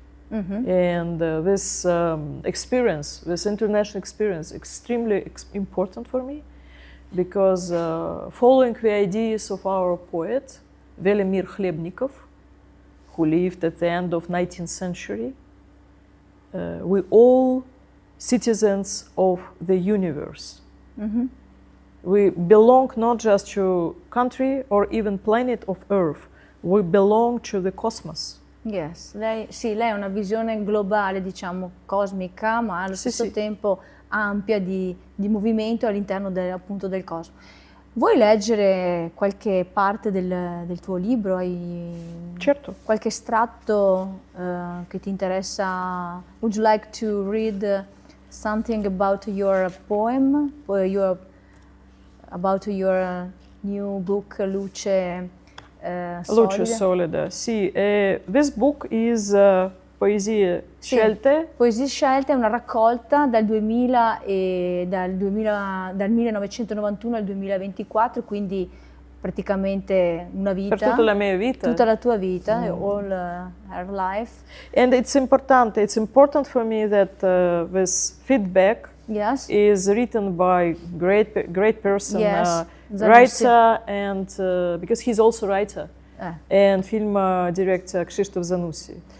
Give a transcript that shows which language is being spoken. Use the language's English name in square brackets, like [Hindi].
[English] And this experience, this international experience, extremely important for me, because following the ideas of our poet, Velimir Khlebnikov, who lived at the end of 19th century, we all citizens of the universe. We belong not just to country or even planet of Earth, we belong to the cosmos. [Italian] Yes, lei ha una visione globale, diciamo, cosmica, ma allo stesso tempo ampia di movimento all'interno appunto del cosmo. Vuoi leggere qualche parte del tuo libro? Certo. Qualche estratto che ti interessa? [English] Would you like to read something about your poem, about your new book, Luce Luce solida, sì. This book is Poesie scelte. [Italian] Poesie scelte è una raccolta dal 1991 al 2024, quindi praticamente una vita. Per tutta la mia vita. Tutta la tua vita, [English] all her life. And it's important for me that this feedback is written by great person, writer, and because he's also writer, and film director Krzysztof Zanussi.